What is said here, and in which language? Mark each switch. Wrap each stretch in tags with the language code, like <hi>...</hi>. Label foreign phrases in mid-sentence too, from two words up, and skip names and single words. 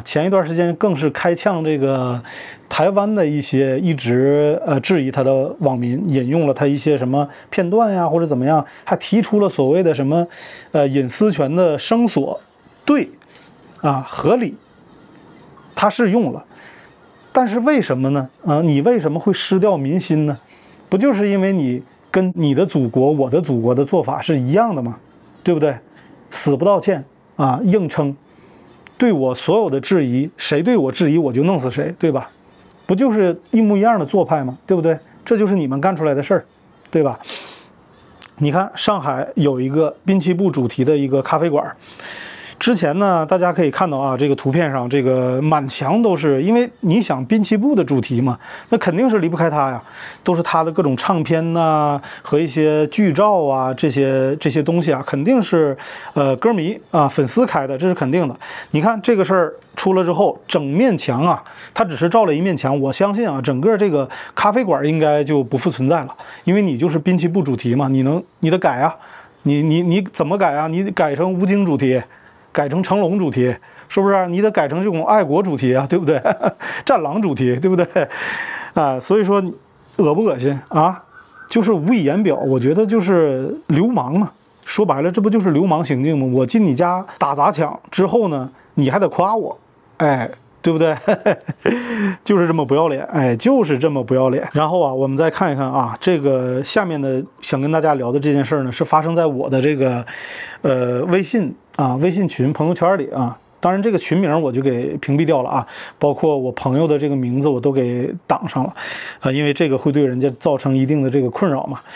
<zh>前一段時間更是開嗆這個台灣的一些一直質疑他的網民，引用了他一些什麼片段呀，或者怎麼樣，還提出了所謂的什麼隱私權的聲索，對啊，合理，他是用了，但是為什麼呢？你為什麼會失掉民心呢？不就是因為你跟你的祖國我的祖國的做法是一樣的嗎？对不对？死不道歉啊，硬撐，對我所有的質疑，誰對我質疑我就弄死誰，對吧？不就是一模一樣的做派嗎？對不對？這就是你們幹出來的事兒，對吧？你看上海有一個濱崎步主題的一個咖啡館，之前呢，大家可以看到啊，這個圖片上這個滿牆都是，因為你想濱崎步的主題嘛，那肯定是離不開他呀，都是他的各種唱片吶和一些劇照啊，這些東西啊，肯定是歌迷啊粉絲開的，这是肯定的。你看這個事兒出了之後，整面牆啊，他只是照了一面牆，我相信啊，整個這個咖啡館應該就不復存在了，因為你就是濱崎步主題嘛，你得改啊，你怎麼改啊？你改成吴京主題。改成成龍主題，是不是？你得改成这种愛國主題啊，對不對？戰狼主題，對不對？所以說惡不惡心啊？就是無以言表。我覺得就是流氓嘛，說白了，這不就是流氓行徑嗎？我進你家打砸搶之後呢，你還得誇我，哎，對不对？就是這麼不要臉，哎，就是這麼不要臉。然後啊，我們再看一看啊，這個下面的想跟大家聊的這件事呢，是发生在我的这個微信群朋友圈裡啊。當然，這個群名我就給屏蔽掉了啊，包括我朋友的這個名字我都給擋上了啊，因為這個會對人家造成一定的這個困擾嘛。</zh>